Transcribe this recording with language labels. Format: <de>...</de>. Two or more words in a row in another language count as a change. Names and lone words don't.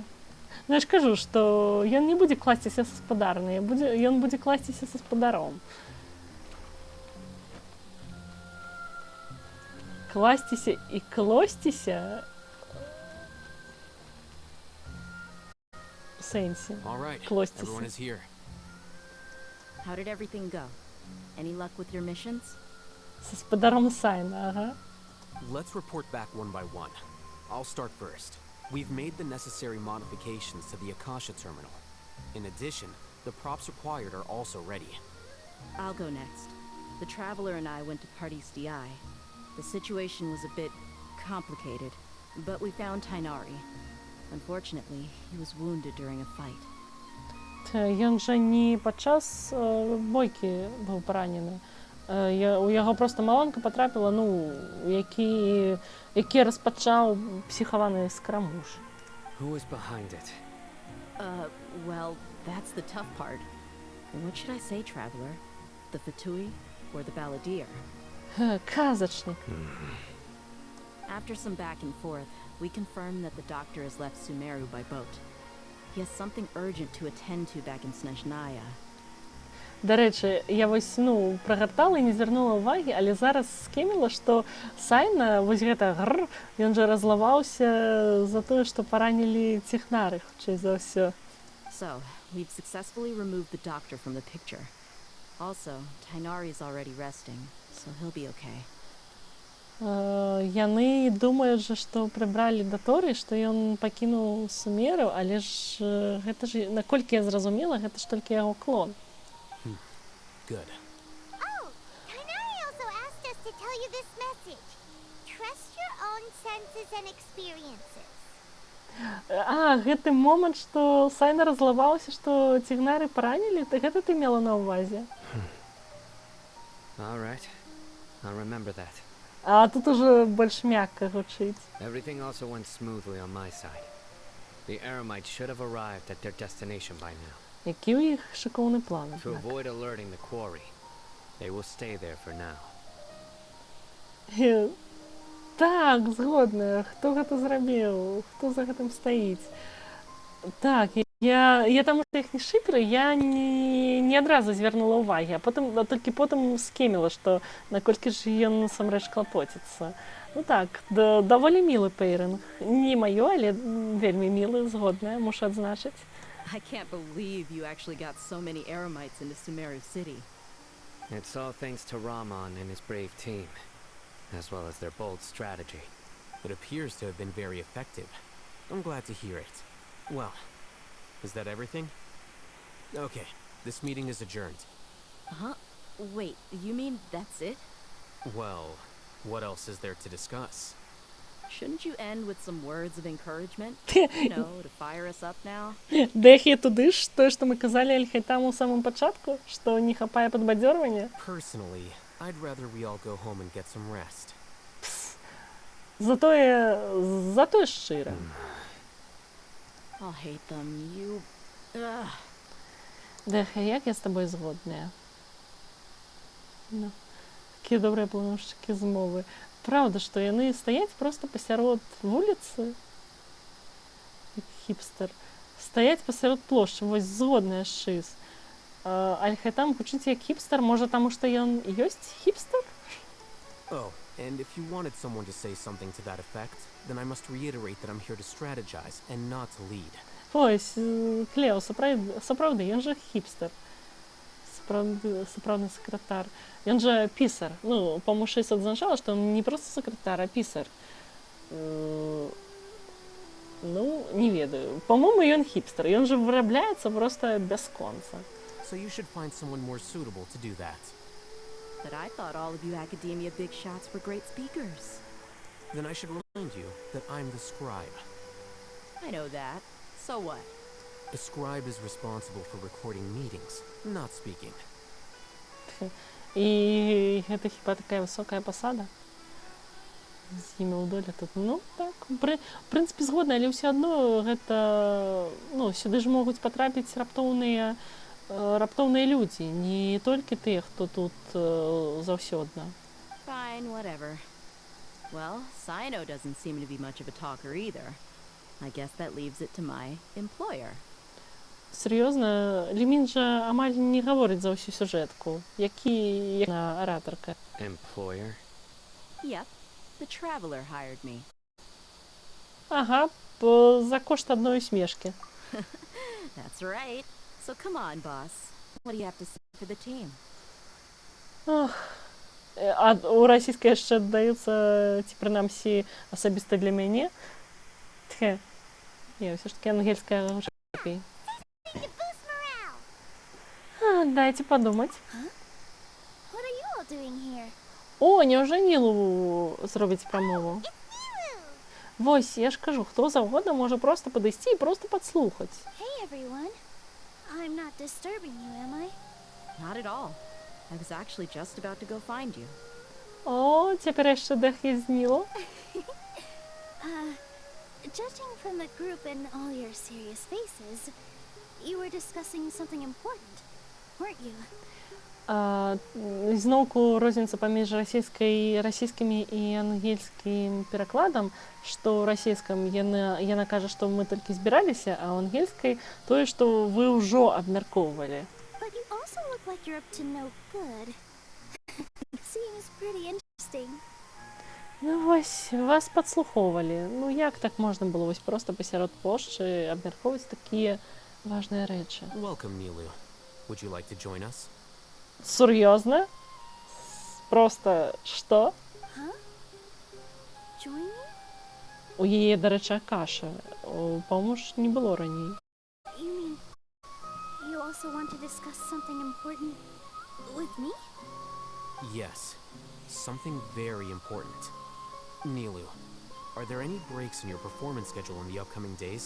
<be>Я ж кажу, што ён не будзе класціся са спадарнай, ён будзе класціся са спадаром. Класціся і клосціся сенсе. Клосціся.</be> <en>How did everything go? Any luck with your missions?</en> <be>Са спадаром Сайна, ага.</be> <en>Let's report back one by one. I'll start first. We've made the necessary modifications to the Akasha terminal. In addition, the props required are also ready. I'll go next. The Traveler and I went to Party's DI. The situation was a bit complicated, but we found Tainari. Unfortunately, he was wounded during a fight.</en> <be>Ён жа не падчас бойкі быў паранены. У яго проста маланка потрапіла, ну, які распачаў псіхаваны скарамуш.</be> <en>Who was behind it? Well, that's the tough part. What should I say, traveler? The Fatui or the Balladeer?</en> <ru>Казачник.</ru> <en>After some back and forth, we confirmed that the doctor has left Sumeru by boat. He has something urgent to attend to back in Snezhnaya.</en> <uk>До речі,</uk> <be>я вось, ну, прагартала і не звярнула ўвагі, але зараз скеміла, што Сайна, вось гэта гр, ён жа разлаваўся за тое, што паранілі цехнары, хутчэй за ўсё.</be> <en>So, we've successfully removed the doctor from the picture. Also, Tainari is already resting, so he'll be okay.</en> <be>Яны думаюць жа, што прыбралі Даторы, што ён пакінуў Сумеру, але ж гэта ж, наколькі я зразумела, гэта ж толькі яго клон.</be> <en>Good. Oh, Tainari also asked us to tell you this message. Trust your own senses and experiences.</en> <be>Гэты момант, што Сайна разлаваўся, што цігнары паранілі, гэта ты мела на ўвазе?</be> <en>All right. I'll remember that.</en> <be>А тут уже больш мякка гучыць.</be> <en>Everything also went smoothly on my side. The Eremites should have arrived at their destination by now.</en> <be>Які ў іх шыкоўны план?</be> <en>To avoid alerting the quarry, they will stay there for now.</en> <be>Так, згодна. Хто гэта зрабіў? Хто за гэтым стаіць? Так, я таму што іх не шыперы, я не адразу звярнула ўвагі, а толькі потым скеміла, што наколькі ж ён насамрэч клапоціцца. Ну так, даволі мілы пейринг. Не маё, але вельмі мілы, згодная, мушу адзначыць.</be> <en>I can't believe you actually got so many Eremites into Sumeru City. It's all thanks to Rahman and his brave team, as well as their bold strategy. It appears to have been very effective. I'm glad to hear it. Well, is that everything? Okay, this meeting is adjourned. Huh? Wait, you mean that's it? Well, what else is there to discuss? Shouldn't you end with some words of encouragement? You know, to fire us up now?</en> <be>Дэхі туды ж тое, што мы казалі Аль-Хайтаму ў самым пачатку, што не хапае падбадзёрвання.</be> <en>Personally, I'd rather we all go home and get some rest.</en> <be>Затое шчыра.</be> <en>I'll hate them, you...</en> <be>Дэхі, як я з табой згодная? Ну, такія добрыя планушчыкі змовы. Правда, што яны стаяць проста пасярод вуліцы, як хіпстер, стаяць пасярод плошчы, вось згодная шыз. Аль-Хайтам гучыць як хіпстер, можа, таму што ён ёсць хіпстер?</be> <en>Oh, and if you wanted someone to say something to that effect, then I must reiterate that I'm here to strategize and not to lead.</en> <be>Ось, Клео, сапраўды, ён жа хіпстер. Сапраўдны сакратар. Ён жа пісар. Ну, па-мому, шэйс адзначала, што он не проста сакратар, а пісар. Ну, не ведаю. Па-мому, ён хіпстер. Ён жа вырабляецца проста бясконца.</be> <en>So you should find someone more suitable to do that. But I thought all of you Academia big shots were great speakers. Then I should remind you that I'm the scribe. I know that. So what? The scribe is responsible for recording meetings, not speaking.</en> <be>І гэта хіба такая высокая пасада? З імя ў долі тут. Ну, так, в прынцыпе, згодна, але ўсё адно гэта... Ну, сюды ж могуць патрапіць раптоўныя людзі, не толькі тыя, хто тут заўсёдна.</be> <en>Fine, whatever. Well, Sino doesn't seem to be much of a talker either. I guess that leaves it to my employer.</en> <ru>Серьезно,</ru> <be>Лімін жа амаль не гаворыць за ўсю сюжэтку. Які аратарка?</be> <en>Employer? Yep, the traveler hired me.</en> <be>Ага, за кошт</be> <ru>одной усмешки.</ru> <en>That's right. So come on, boss. What do you have to say for the team?</en> <be>А у расійскай яшчэ даюцца, ці прынамсі асабіста для мяне. Тхе. Не, ўсё ж таки ангельская лепей.</be> <en>To boost morale.</en> <ru>Дайте подумать.</ru> <en>Huh? What are you all doing here?</en> <be>О, няўжо Нілу зробіць прамову? Вось, я ж кажу, хто заўгодна можа проста падысці і проста падслухаць.</be> <en>Hey everyone. I'm not disturbing you, am I? Not at all. I was actually just about to go find you.</en> <be>О, цяпер яшчэ дахі з Нілу.</be> <en>Judging from the group and all your serious faces, you were discussing something important, weren't you?</en> <be>Зноўку розніца паміж расійскімі і ангельскім перакладам, што ў расійскім яна кажа, што мы толькі збіраліся, а ў ангельскай тое, што вы ўжо абмяркоўвалі.</be> <en>But you also look like you're up to no good. Seems pretty interesting.</en> <be>Ну вось, вас падслухоўвалі. Ну як так можна было вось проста пасярод плошчы абмяркоўваць такія важныя рэчы?</be> <en>Welcome, Nilu. Would you like to join us?</en> <be>Сур'ёзна? Просто што?</be> <en>Join me?</en> <be>У яе, дарэчы, Акаша. Па-мому ж не было раней.</be> <en>You mean you also want to discuss something important with me? Yes, something very important. Nilu, are there any breaks in your performance schedule in the upcoming days?</en>